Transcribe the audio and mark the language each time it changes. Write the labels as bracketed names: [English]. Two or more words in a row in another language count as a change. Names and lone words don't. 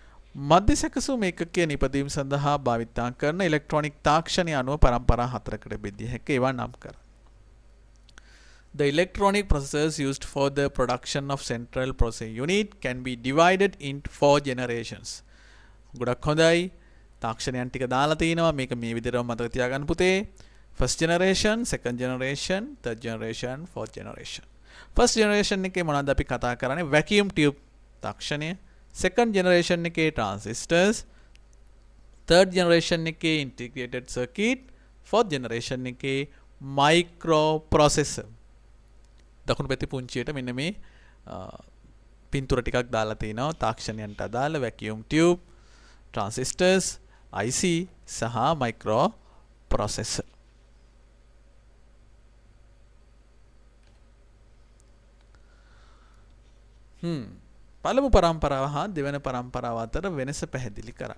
[Sinhala] මධ්‍ය සැකසුම් ඒකකයේ නිපදවීම සඳහා භාවිතා කරන ඉලෙක්ට්‍රොනික තාක්ෂණය අනුව පරම්පරා හතරකට බෙදිය හැකි. ඒවා නම් කර. [English] The electronic processors used for the production of central processing unit can be divided into 4 generations. [Sinhala] ගොඩක් හොඳයි. තාක්ෂණයන් ටික දාලා තිනවා. මේක මේ විදිහටම මතක තියාගන්න පුතේ. [English] First generation, second generation, third generation, fourth generation. First generation [Sinhala] එකේ මොනවද අපි කතා කරන්නේ? [English] vacuum tube [Sinhala] තාක්ෂණය. [English] Second generation එකේ transistors. Third generation එකේ integrated circuit. Fourth generation එකේ microprocessor. [Sinhala] දකුණු පැත්තේ පුංචියට මෙන්න මේ පින්තූර ටිකක් දාලා තිනවා තාක්ෂණයන්ට අදාළ [English] vacuum tube, [Sinhala] transistors, IC සහ microprocessor. පළමු පරම්පරාව හා දෙවන පරම්පරාව අතර වෙනස පැහැදිලි කරා.